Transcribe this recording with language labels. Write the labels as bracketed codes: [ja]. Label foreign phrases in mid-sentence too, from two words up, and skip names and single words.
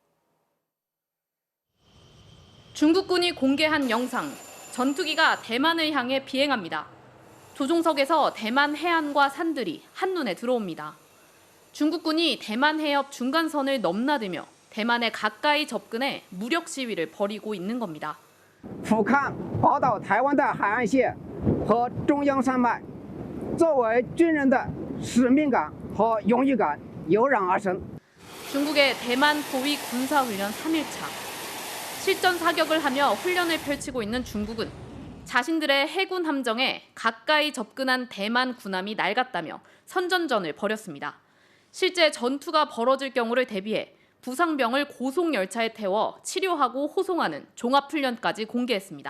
[ko] 중국군이 공개한 영상, 전투기가 대만을 향해 비행합니다. 조종석에서 대만 해안과 산들이 한눈에 들어옵니다. 중국군이 대만 해협 중간선을 넘나들며 대만에 가까이 접근해 무력 시위를 벌이고 있는 겁니다. [zh] 俯瞰宝岛台湾的海岸线和中央山脉，作为军人的使命感和荣誉感油然而生。 [ko] 중국의 대만 포위 군사훈련 3일차. 실전 사격을 하며 훈련을 펼치고 있는 중국은 자신들의 해군 함정에 가까이 접근한 대만 군함이 낡았다며 선전전을 벌였습니다. 실제 전투가 벌어질 경우를 대비해 부상병을 고속열차에 태워 치료하고 호송하는 종합훈련까지 공개했습니다.